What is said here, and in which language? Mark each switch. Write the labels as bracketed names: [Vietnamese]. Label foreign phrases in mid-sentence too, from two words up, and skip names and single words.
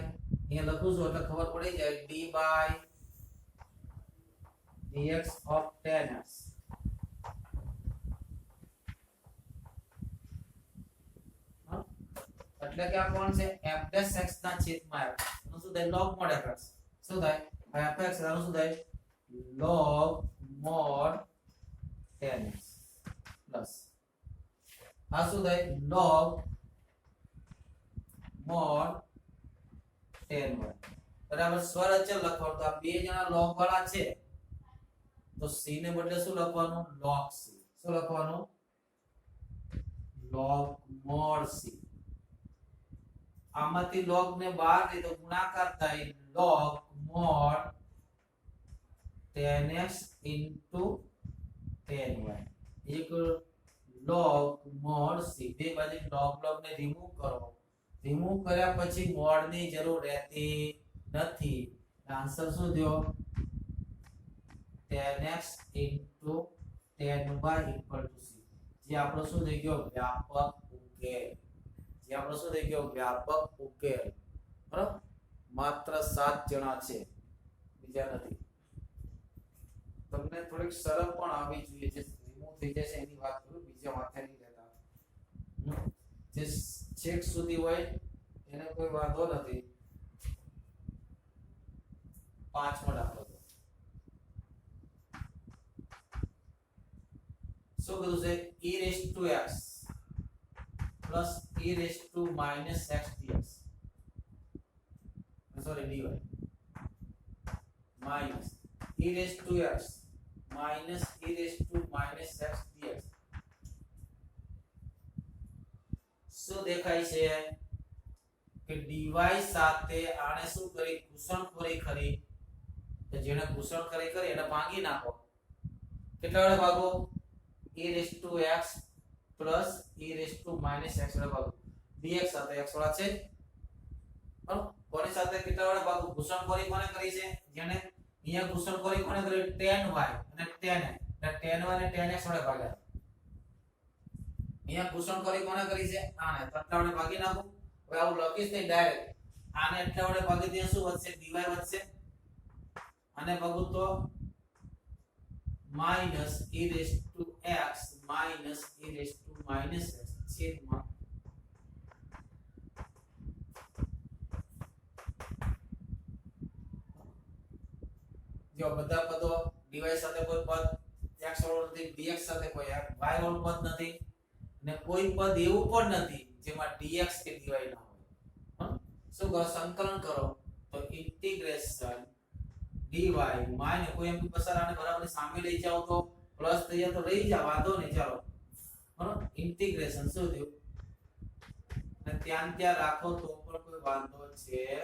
[Gujarati] અહીંયા લખું છું એટલે ખબર પડી જાય. [English] d dx of tan x [Gujarati] એટલે કે આ કોણ છે? f' x ના છેદમાં f. એનું શું થાય? [English] log mod fx. [Gujarati] શું થાય? fx એનું શું થાય? [English] log mod tan x [Gujarati] પ્લસ આ શું થાય? [English] log mod tan y. [Gujarati] બરાબર? સ્વરચલ લખવાનું. તો આ બે જણા log વાળા છે તો c ને બદલે શું લખવાનું? [English] log c. [Gujarati] શું લખવાનું? [English] log mod c [Gujarati] આમાંથી log ને બહાર લઈ તો ગુણાકાર થાય [English] log mod 10x into 10y equal log mod c [Gujarati] બે બાજુ log ને રિમૂવ કરો રિમૂવ કર્યા પછી mod ની જરૂર રહેતી નથી આન્સર શું થયો [English] 10x into 10y equal to c [Gujarati] જે આપણો શું થઈ ગયો વ્યાપક ઉકેલ જે આપણો શું થઈ ગયો વ્યાપક ઉકેલ બરાબર માત્ર 7 જણા છે બીજા નથી તમને થોડીક સરળ પણ આવી જોઈએ જે રિમૂવ થઈ જશે એની વાત કરું બીજા માથે નહીં લેતા જે ચેક સુધી હોય એને કોઈ વાંધો નથી 5 માં દાખલો શું કીધું છે [English] e raised to x plus e raised to minus x dx sorry dy minus e raised to x minus e raised to minus x dx [Gujarati] શું દેખાય છે કે dy સાથે આને શું કરી ઘૂસણખોરી કરી તો જેને ઘૂસણખોરી કરી એને ભાંગી નાખો કેટલા વડે ભાગો [English] e raised to x plus e raised to minus [Gujarati] x વડે ભાગો dx સાથે x વાળા છે બરાબર કોની સાથે કેટલા વડે ભાગો ઘૂસણખોરી કોને કરી છે જેને અહીંયા ઘૂસણખોરી કોને કરી 10y અને 10x એટલે 10y અને 10x વડે ભાગ્યા અહીંયા ઘૂસણખોરી કોને કરી છે આને કેટલા વડે ભાગી નાખો હવે આવું લખીશ ને ડાયરેક્ટ આને એટલા વડે ભાગી દે શું વધશે dy વધશે આને ભાગો તો [English] minus e raised to x minus e raised to minus x [Gujarati] છેદમાં જો બધા પદો dy સાથે કોઈ પદ x વાળો નથી dx સાથે કોઈ y વાળો પદ નથી અને કોઈ પદ એવું પણ નથી જેમાં dx કે dy ના હોય શું કરો સંકલન કરો તો ઇન્ટિગ્રેશન dy માઈનસ કોઈ એમ પસાર આને બરાબર સામે લઈ જાવ તો પ્લસ થઈ જાય તો રહી જા વાંધો નહીં ચાલો બરાબર ઇન્ટિગ્રેશન શું થયું અને ત્યાં રાખો તો પણ કોઈ વાંધો છે